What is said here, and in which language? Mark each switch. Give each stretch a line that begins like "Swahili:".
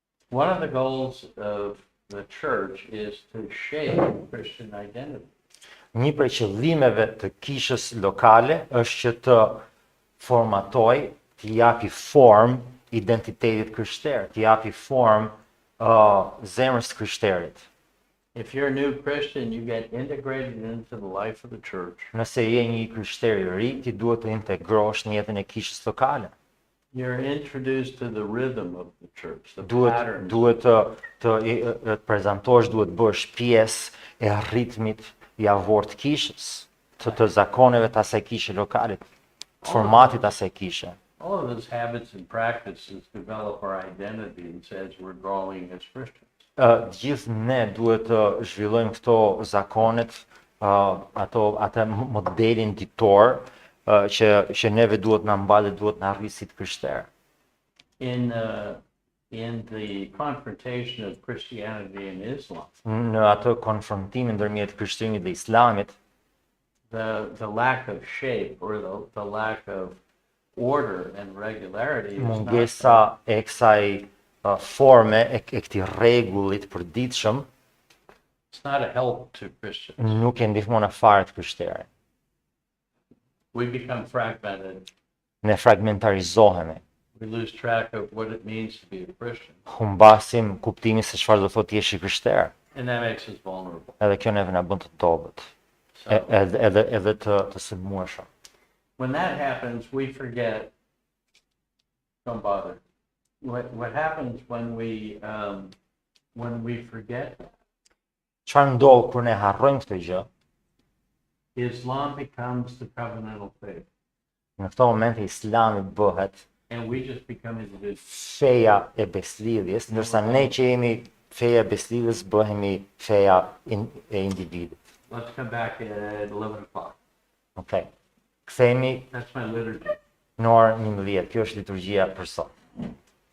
English: One of the goals of the church is to shape Christian identity.
Albanian: Një prej qëllimeve të kishës lokale është që të formatoj, të japi formë identitetit krishter, të japi formë zemrës të krishterit.
English: If you're a new Christian, you get integrated into the life of the church.
Albanian: Nëse je një krishter i ri, ti duhet të integrohesh në jetën e kishës lokale.
English: You're introduced to the rhythm of the church, the patterns.
Albanian: Duhet të prezantohesh, duhet të bësh pjesë e ritmit i avort kishës, të zakoneve të asaj kishe lokale, formatit asaj kishe.
English: All of those habits and practices develop our identities as we're growing as Christians.
Albanian: Gjithë ne duhet të zhvillojmë këto zakonet, atë modelin ditor që neve duhet na mbahet, duhet na arrijë si të krishterë.
English: In the confrontation of Christianity and Islam,
Albanian: në atë konfrontimin ndërmjet krishterimit dhe Islamit,
English: the lack of shape or the lack of order and regularity is
Albanian: mungesa e kësaj forme e këtij rregullit përditshëm
English: It's not a help to Christians.
Albanian: nu e ndihmon fare të krishterë.
English: We become fragmented.
Albanian: Ne fragmentarizohemi.
English: We lose track of what it means to be a Christian.
Albanian: Humbasim kuptimin se çfarë do thotë jesh i krishter.
English: And that makes us vulnerable.
Albanian: Edhe kjo neve na bën të dobët.
English: So
Albanian: Edhe të sulmueshëm.
English: when that happens, we forget. Don't bother. What happens when we forget,
Albanian: Çfarë ndodh kur ne harrojmë këtë gjë?
English: Islam becomes the covenantal faith.
Albanian: Në këto momente Islami bëhet
English: And we just become individuals.
Albanian: feja e beslidhjes, ndërsa ne që jemi feja e beslidhjes bëhemi feja e individit.
English: Let's come back at 11 o'clock.
Albanian: Okej. Kthehemi
English: That's my liturgy.
Albanian: në orën 11. Kjo është liturgjia për sot.